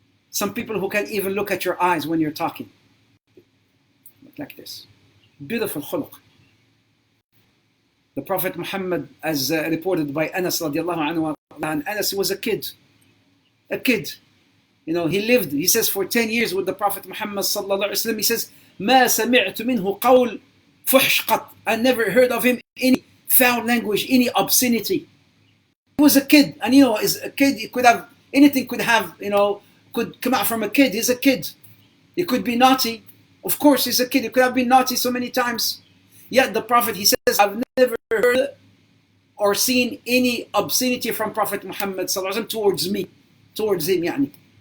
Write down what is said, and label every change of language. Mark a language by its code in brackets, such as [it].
[en] Some people who can't even look at your eyes when you're talking. Like this. Beautiful khuluq. The Prophet Muhammad, as reported by Anas radiallahu anhu, Anas was a kid. A kid. He lived, he says, for 10 years with the Prophet Muhammad sallallahu alaihi wasallam. He says, [ar] ما سمعت منه قول فحش قط. [en] I never heard of him any foul language, any obscenity. He was a kid, and as a kid, he could have, anything could come out from a kid. He's a kid. He could be naughty. Of course, he's a kid. He could have been naughty so many times. Yet the Prophet, he says, I've never heard or seen any obscenity from Prophet Muhammad sallallahu alaihi wasallam towards him. Yani.